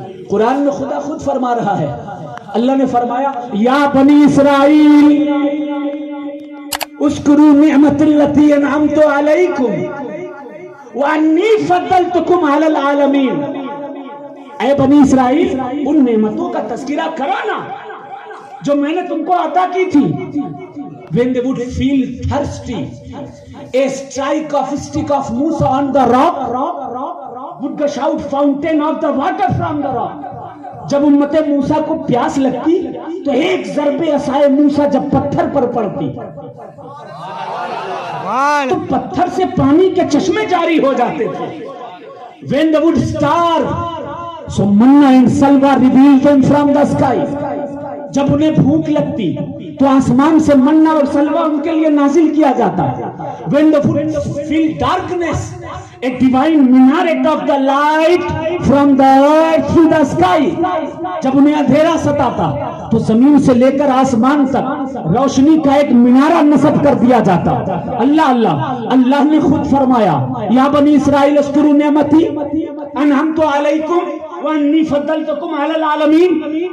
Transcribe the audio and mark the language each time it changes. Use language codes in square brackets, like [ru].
[ur] قرآن میں خدا خود فرما رہا ہے, اللہ نے فرمایا, [ar] یا بنی اسرائیل اذکروا نعمت التی انعمت علیکم وانی فضلتکم علی العالمین. [ur] اے بنی اسرائیل ان نعمتوں کا تذکرہ کرانا جو میں نے تم کو عطا کی تھی. [en] When they would feel thirsty, a strike of stick of Musa on the rock would gush out fountain of the water from the rock. [ur] جب امت موسیٰ کو پیاس لگتی تو ایک ضرب عصائے موسیٰ جب پتھر پر پڑتی تو پتھر سے پانی کے چشمے جاری ہو جاتے تھے. [en] When they would starve, so manna and salwa revealed them from the sky. [ur] جب انہیں بھوک لگتی تو آسمان سے منہ اور سلوہ ان کے لیے نازل کیا جاتا. [en] When they would feel darkness, a divine minaret of the light from the earth to the sky. [ur] جب انہیں اندھیرا ستاتا تو زمین سے لے کر آسمان تک روشنی کا ایک مینارہ نصب کر دیا جاتا. اللہ اللہ اللہ نے خود فرمایا, [ar] یا بنی اسرائیل اذکروا نعمتی انعمت علیکم وانی فضلتکم علی العالمین.